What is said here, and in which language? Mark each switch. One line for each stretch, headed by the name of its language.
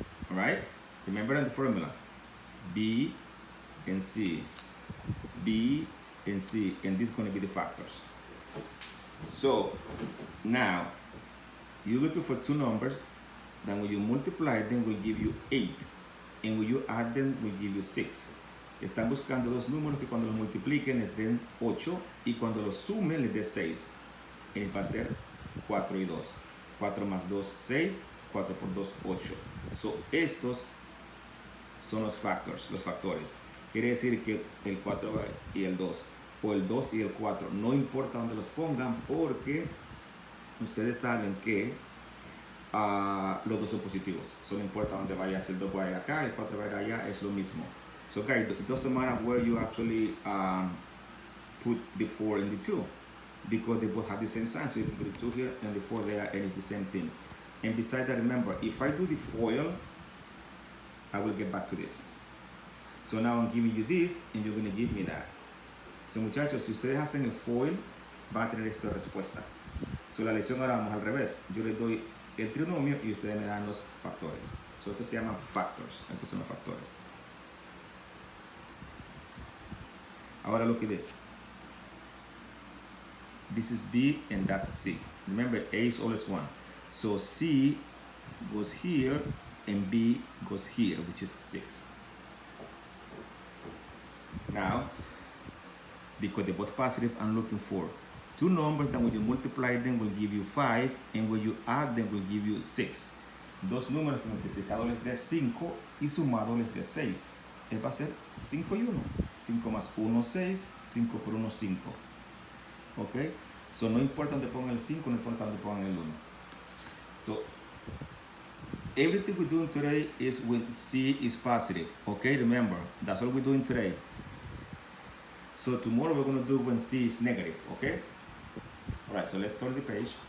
English: All right? Remember the formula. B and C. B and C. And this is going to be the factors. So now, you're looking for two numbers that when you multiply them will give you 8. And when you add them will give you 6.
Spanish: Están buscando dos números que cuando los multipliquen les den 8 y cuando los sumen les dé 6. Y va a ser 4 y 2. 4 más 2, 6. 4 por 2, 8. So, estos son los factores. Quiere decir que el 4 y el 2, o el 2 y el 4, no importa dónde los pongan, porque ustedes saben que los dos son positivos. Solo importa dónde vaya, si el 2 va a ir acá, el 4 va a ir allá, es lo mismo.
English: So guys, it doesn't matter where you actually put the 4 and the 2, because they both have the same sign. So you can put the 2 here and the 4 there, and it's the same thing. And besides that, remember, if I do the FOIL, I will get back to this. So now I'm giving you this, and you're going to give me that.
Spanish: So muchachos, si ustedes hacen el FOIL, van a tener esta respuesta. So la lección ahora vamos al revés. Yo les doy el trinomio y ustedes me dan los factores. So estos se llaman factors. Estos son los factores.
English: Ahora look at this. This is B and that's C. Remember, A is always 1. So C goes here and B goes here, which is 6. Now, because they're both positive, I'm looking for two numbers that when you multiply them will give you 5, and when you add them will give you 6.
Spanish: Dos números que multiplicado les dé 5 y sumado les dé 6. Va a ser 5 y 1. 5 más 1, 6. 5 por 1, 5. Ok. So no importa donde pongan el 5, no importa donde pongan el 1.
English: So everything we're doing today is when C is positive. Okay, remember, that's all we're doing today. So tomorrow we're going to do when C is negative. Okay. All right. So let's turn the page.